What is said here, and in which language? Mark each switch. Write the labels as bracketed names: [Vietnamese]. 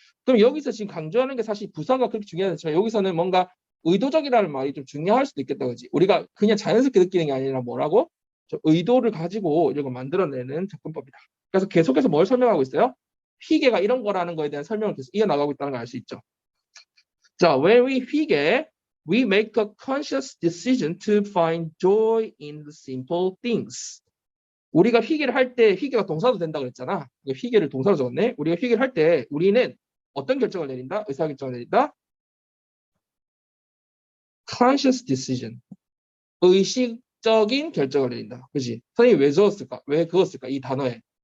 [Korean] 그럼 여기서 지금 강조하는 게 사실 부사가 그렇게 중요하지만 여기서는 뭔가 의도적이라는 말이 좀 중요할 수도 있겠다, 그지? 우리가 그냥 자연스럽게 느끼는 게 아니라 뭐라고? 좀 의도를 가지고 이런 걸 만들어내는 접근법이다. 그래서 계속해서 뭘 설명하고 있어요? 회계가 이런 거라는 거에 대한 설명을 계속 이어나가고 있다는 걸 알 수 있죠. [English] 자, when we 회계, we make a conscious decision to find joy in the simple things. [Korean] 우리가 회계를 할 때 회계가 동사도 된다고 그랬잖아. 회계를 동사로 적었네. 우리가 회계를 할 때 우리는 어떤 결정을 내린다? 의사결정을 내린다? [English] conscious decision. [Korean] 의식적인 결정을 내린다. 그렇지? 선생님이 왜 적었을까? 왜 그었을까? 이 단어에.